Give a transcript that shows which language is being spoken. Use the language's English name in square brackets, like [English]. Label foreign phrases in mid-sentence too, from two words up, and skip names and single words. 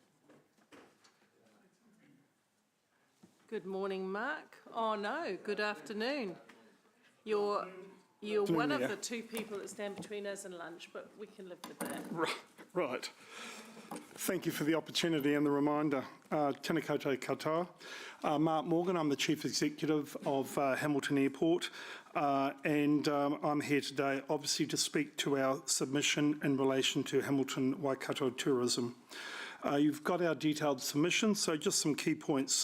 [English] Good morning, Mark. Oh no, good afternoon. You're one of the 2 people that stand between us and lunch, but we can live with that. Right. Thank you for the opportunity and the reminder. [Māori] Tēnā koutou katoa. [English] Mark Morgan, I'm the Chief Executive of Hamilton Airport, and I'm here today obviously to speak to our submission in relation to Hamilton Waikato tourism. You've got our detailed submission, so just some key points.